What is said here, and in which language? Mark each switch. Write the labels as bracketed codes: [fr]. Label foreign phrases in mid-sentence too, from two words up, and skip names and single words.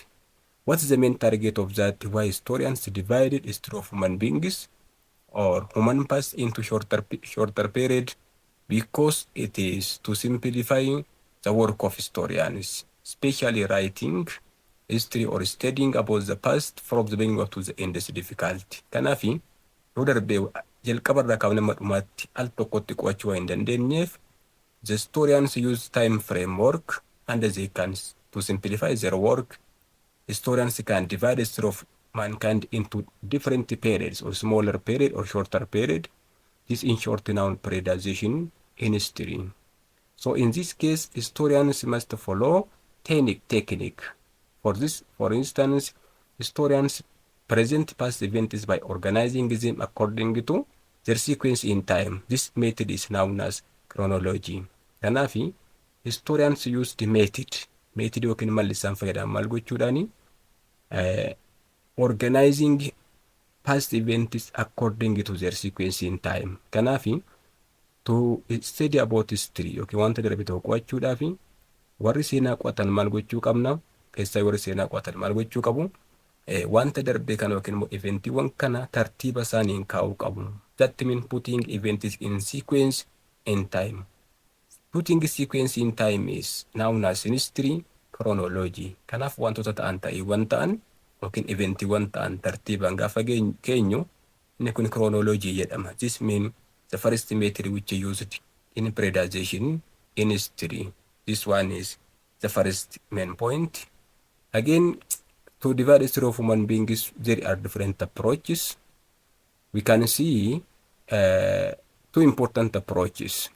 [en] What's the main target of that? Why historians divided history of human beings or human past into shorter period? Because it is to simplify the work of historians, especially writing history or studying about the past from the beginning to the end is difficult. [om] Kanafi, jalqabarraa kaafnee dhumaatti al tokkotti qo'achuu hin dandeenyeef, [en] the historians use time framework and they can, to simplify their work, historians can divide the history of mankind into different periods or smaller period or shorter period. This in short now periodization in history. So in this case, historians must follow technique. For this, for instance, historians present past events by organizing them according to their sequence in time. This method is known as chronology. [om] Kanaafi, [en] historians use the method [om] yookiin malli isaan fayyadaman maal gochuudhaani? [en] Organizing past events according to their sequence in time. [om] Kanaafi, [en] to study about history [om] yookiin wanta darbe tokko qo'achuudhaafi warri seenaa qo'atan maal gochuu qabna? Keessaa warri seenaa qo'atan maal gochuu qabu? Wanta darbe kana yookiin immoo eventiiwwan kana tartiiba isaaniin kaa'uu qabu. [en] That means putting events in sequence in time. Putting sequence in time is known as in history chronology. [om] Kanaaf wantoota ta'an yookiin eventiiwwan ta'an tartiibaan gaafa keenyu inni kun chronology jedhama. [en] This means the first method which is used in periodization in history. This one is the first main point. Again, to divide the history of human beings, there are different approaches. We can see two important approaches.